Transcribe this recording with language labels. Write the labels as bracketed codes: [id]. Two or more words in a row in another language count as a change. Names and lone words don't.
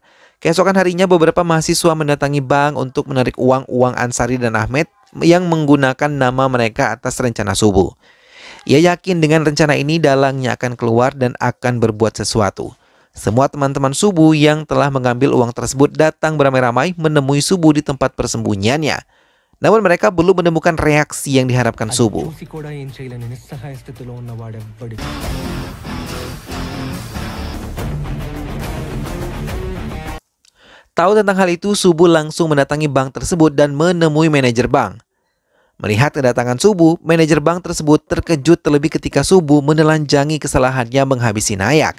[id] Keesokan harinya beberapa mahasiswa mendatangi bank untuk menarik uang Ansari dan Ahmed yang menggunakan nama mereka atas rencana Subuh. Ia yakin dengan rencana ini dalangnya akan keluar dan akan berbuat sesuatu. Semua teman-teman Subuh yang telah mengambil uang tersebut datang beramai-ramai menemui Subuh di tempat persembunyiannya. Namun mereka belum menemukan reaksi yang diharapkan Subuh. [te] చూసి కూడా ఏం చేయలేని నిస్సహాయ స్థితిలో ఉన్న వాడెవ్వడికి. [id] Tahu tentang hal itu, Subuh langsung mendatangi bank tersebut dan menemui manajer bank. Melihat kedatangan Subuh, manajer bank tersebut terkejut terlebih ketika Subuh menelanjangi kesalahannya menghabisi Nayak.